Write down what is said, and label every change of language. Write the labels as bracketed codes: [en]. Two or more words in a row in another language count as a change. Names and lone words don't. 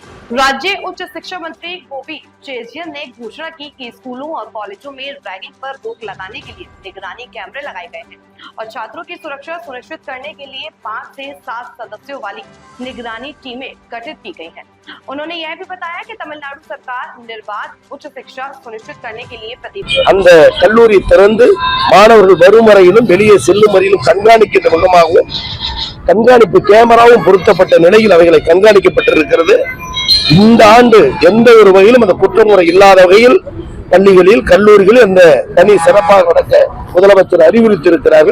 [hi] राज्य उच्च शिक्षा मंत्री गोपी चेजियन ने घोषणा की कि स्कूलों और कॉलेजों में रैगिंग पर रोक लगाने के लिए निगरानी कैमरे लगाए गए हैं और छात्रों की सुरक्षा सुनिश्चित करने के लिए 5 से 7 सदस्यों वाली निगरानी टीमें गठित की गई हैं। उन्होंने यह भी बताया कि तमिलनाडु सरकार निर्बाध उच्च शिक्षा सुनिश्चित करने के लिए प्रतिबद्ध [ta] அந்த கல்லூரி திறந்து மாணவர்கள் வரும் வரையிலும் வெளியே செல்லும் வரையிலும் கண்காணிக்கின்ற விதமாகவும் கண்காணிப்பு கேமராவும் பொருத்தப்பட்ட நிலையில் அவைகளை கண்காணிக்கப்பட்டிருக்கிறது. இந்த ஆண்டு எந்த ஒரு வகையிலும் அந்த குற்றமுறை இல்லாத வகையில் பள்ளிகளில் கல்லூரிகளில் அந்த பணி சிறப்பாக நடக்க முதலமைச்சர் அறிவுறுத்தியிருக்கிறார்கள்.